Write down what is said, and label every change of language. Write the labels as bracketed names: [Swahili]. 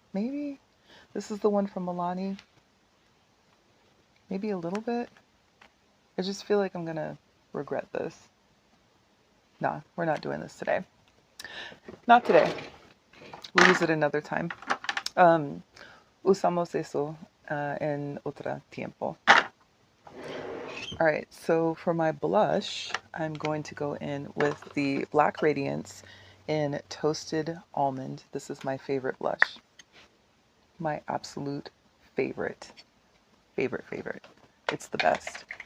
[English] Maybe this is the one from Milani. Maybe a little bit. I just feel like I'm gonna regret this. Nah, we're not doing this today. Not today. We'll use it another time. [Spanish] Usamos eso en otro tiempo. [English] All right, so for my blush, I'm going to go in with the Black Radiance in Toasted Almond. This is my favorite blush. My absolute favorite. Favorite. It's the best.